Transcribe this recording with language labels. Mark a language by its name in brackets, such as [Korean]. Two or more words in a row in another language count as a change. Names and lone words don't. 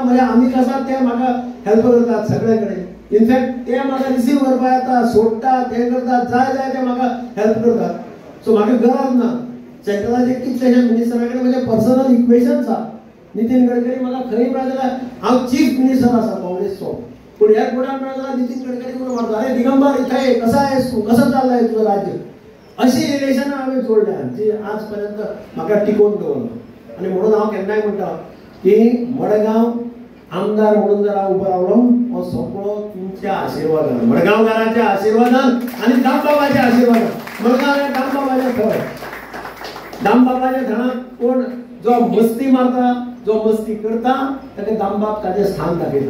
[Konkani] म्हणजे आमी आसात ते म्हाका हेल्प करतात सगळे कडेन. इनफॅक्ट ते म्हाका रिसीव करपाक येता, सोडटात, हे करतात, जाय ते म्हाका हेल्प करतात. सो म्हाका गरज ना. सेंट्रलाचे कितलेशे मिनिस्टरा कडेन म्हजे [English] personal equations [Konkani] आसा. नितीन गडकरी म्हाका खंय मेळ्ळा जाल्यार हांव [English] chief minister [Konkani] आसा काँग्रेसचो, पूण ह्या फुडार मेळ्ळा जाल्यार नितीन गडकरी म्हणून म्हणटा, अरे दिगंबर [Marathi] इथे कसा आहेस तू, कसं चाललंय तुझं राज्य. [Konkani] अशी रिलेशनां हांवें जोडल्या जी आज पर्यंत म्हाका टिकोवन दवरला. आनी म्हणून हांव केन्नाय म्हणटा की मडगांव आमदार म्हणून जर हांव उबो रावलो, हो सगळो तुमच्या आशिर्वादान, मडगांवकारांच्या आशिर्वादान आनी दामबाबाच्या आशिर्वादान. मडगांव हे दामबाबाचें थळ. दामबाबाच्या थळाक कोण जो मस्ती मारता, जो मस्ती करता, ताका दामबाब ताजें स्थान दाखयता.